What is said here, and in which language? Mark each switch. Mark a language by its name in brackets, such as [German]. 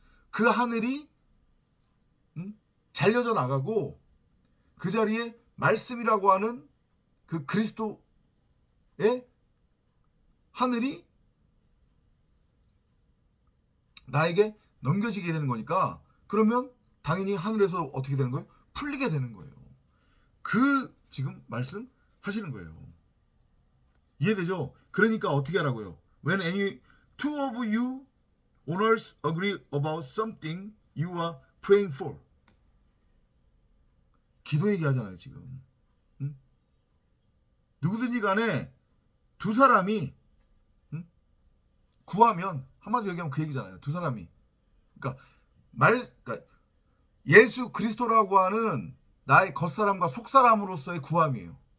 [Korean] 그 하늘이 잘려져 나가고 그 자리에 말씀이라고 하는 그 그리스도의 하늘이 나에게 넘겨지게 되는 거니까 그러면 당연히 하늘에서 어떻게 되는 거예요? 풀리게 되는 거예요. 그 지금 말씀 하시는 거예요. 이해되죠? 그러니까 어떻게 하라고요? [English] When any two of you owners agree about something you are praying for. [Korean] 기도 얘기하잖아요 지금. 누구든지 간에 두 사람이 구하면 한마디로 얘기하면 그 얘기잖아요. 두 사람이. 그러니까 그러니까 예수 그리스도라고 하는 나의 겉사람과 속사람으로서의 구함이에요.